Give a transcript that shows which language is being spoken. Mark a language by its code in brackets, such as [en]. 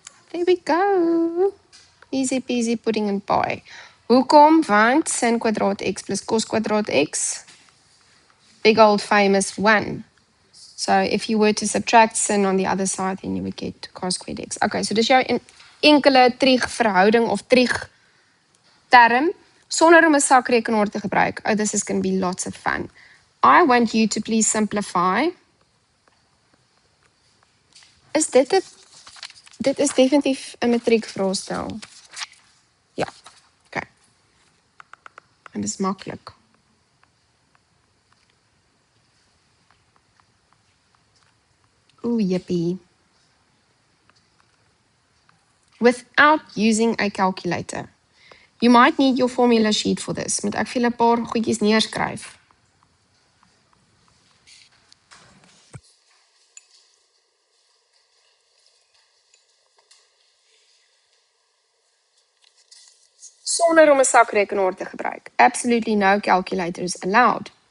[en] There we go. Easy peasy pudding and pie. Hoekom? [af] Want sin kwadraat x plus cos kwadraat x. [en] Big old famous 1. So if you were to subtract sin on the other side, then you would get cos squared x. [af] Okay, so dis jou enkele trig verhouding of trig term sonder om 'n sakrekenaar te gebruik. [en] Oh, this is going to be lots of fun. I want you to please simplify. [af] Is dit is definitief 'n matriekvraestel. Ja. Okay. En dis maklik. Ooh, yippie. [en] Without using a calculator. You might need your formula sheet for this. [af] Moet ek vir julle 'n paar goedjies neerskryf. Sonder om 'n sakrekenaar te gebruik. [en] Absolutely no calculators allowed.